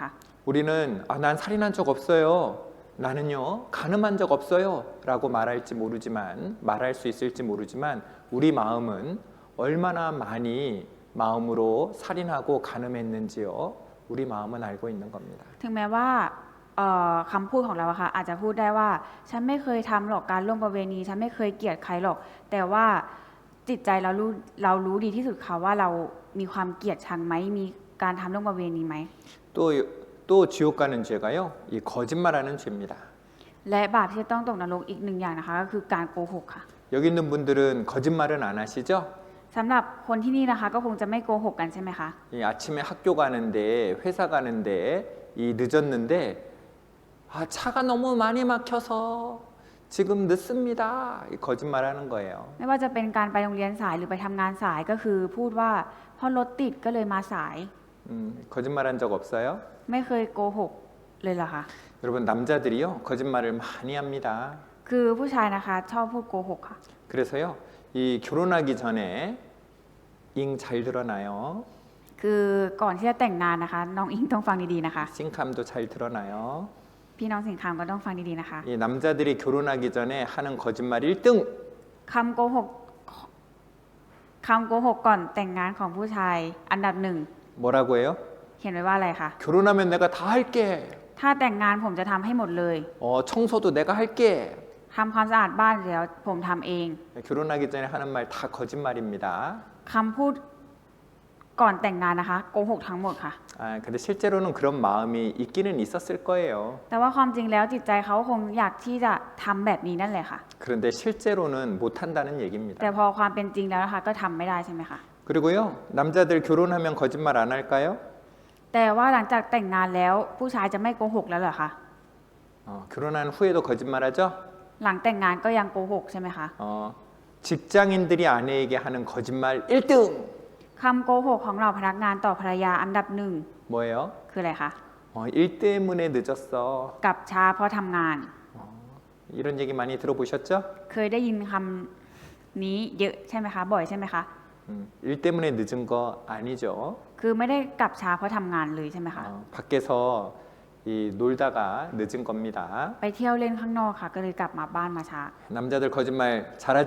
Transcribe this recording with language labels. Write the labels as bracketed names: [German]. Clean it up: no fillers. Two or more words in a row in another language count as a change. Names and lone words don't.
[Korean] 우리는 난 살인한 적 없어요. 나는요 간음한 적 없어요 라고 말할 수 있을지 모르지만 우리 마음은 얼마나 많이 마음으로 살인하고 간음했는지요 우리 마음은 알고 있는 겁니다. [Thai] ถึงแม้ว่าคำพูดของเราอะค่ะอาจจะพูดได้ว่าฉันไม่เคยทำหรอกการล่วงประเวณีฉันไม่เคยเกลียดใครหรอก แต่ว่าจิตใจเรารู้ดีที่สุดค่ะว่าเรามีความเกลียดชังไหมมีการทำล่วงประเวณีไหม [Korean] 또 지옥 가는 죄가요 이 거짓말하는 죄입니다. [Thai] และบาปที่ต้องตกนรกอีกหนึ่งอย่างนะคะก็คือการโกหกค่ะ [Korean] 여기 있는 분들은 거짓말은 안 하시죠? [Thai] สำหรับคนที่นี่นะคะก็คงจะไม่โกหกกันใช่ไหมคะ [Korean] 이 아침에 학교 가는데 회사 가는데 이 늦었는데 아 차가 너무 많이 막혀서 지금 늦습니다. 이 거짓말하는 거예요. [Thai] ไม่ว่าจะเป็นการไปโรงเรียนสายหรือไปทำงานสายก็คือพูดว่าเพราะรถติดก็เลยมาสาย [Korean] 거짓말한 적 없어요? [Thai] ไม่เคยโกหกเลยเหรอคะ [Korean] 여러분 남자들이요 거짓말을 많이 합니다. [Thai] คือผู้ชายนะคะชอบพูดโกหกค่ะ [Korean] 그래서요 이 결혼하기 전에 잉 잘 들어놔요. [Thai] คือก่อนที่จะแต่งงานนะคะน้องอิงต้องฟังดีๆนะคะ [Korean] 싱캄도 잘 들어놔요. [Thai] พี่น้องสิงคำก็ต้องฟังดีๆนะคะ [Korean] 이 남자들이 결혼하기 전에 하는 거짓말 1등 [Thai] คำโกหกก่อนแต่งงานของผู้ชายอันดับหนึ่ง [Korean] 뭐라고 해요? [Thai] เขียนไว้ว่าอะไรคะ [Korean] 결혼하면 내가 다 할게. [Thai] ถ้าแต่งงานผมจะทำให้หมดเลย [Korean] 청소도 내가 할게. [Thai] ทำความสะอาดบ้านเดี๋ยวผมทำเอง [Korean] 결혼하기 전에 하는 말 다 거짓말입니다. [Thai] คำพูดก่อนแต่งงานนะคะโกหกทั้งหมดค่ะ [Korean] 근데 실제로는 그런 마음이 있기는 있었을 거예요. [Thai] แต่ว่าความจริงแล้วจิตใจเขาคงอยากที่จะทำแบบนี้นั่นแหละค่ะ [Korean] 그런데 실제로는 못한다는 얘기입니다. [Thai] แต่พอความเป็นจริงแล้วนะคะก็ทำไม่ได้ใช่ไหมคะ [Korean] 그리고요 남자들 결혼하면 거짓말 안 할까요? [Thai] แต่ว่าหลังจากแต่งงานแล้วผู้ชายจะไม่โกหกแล้วเหรอคะ [Korean] 결혼한 후에도 거짓말하죠? [Thai] หลังแต่งงานก็ยังโกหกใช่ไหมคะ [Korean] 직장인들이 아내에게 하는 거짓말 1등 [Thai] คำโกหกของเราพนักงานต่อภรรยาอันดับหนึ่ง [Korean] 뭐예요? [Thai] คืออะไรคะ [Korean] 일 때문에 늦었어. [Thai] กลับช้าเพราะทำงาน [Korean] 이런 얘기 많이 들어보셨죠? [Thai] เคยได้ยินคำนี้เยอะใช่ไหมคะบ่อยใช่ไหมคะ [Korean] 일 때문에 늦은 거 아니죠. [Thai] คือไม่ได้กลับช้าเพราะทำงานเลยใช่ไหมคะ [Korean] 밖에서 이 놀다가 늦은 겁니다. [Thai] ไปเที่ยวเล่นข้างนอกค่ะ ก็เลยกลับมาบ้านมาช้า [Korean] 남자들 거짓말 잘하죠?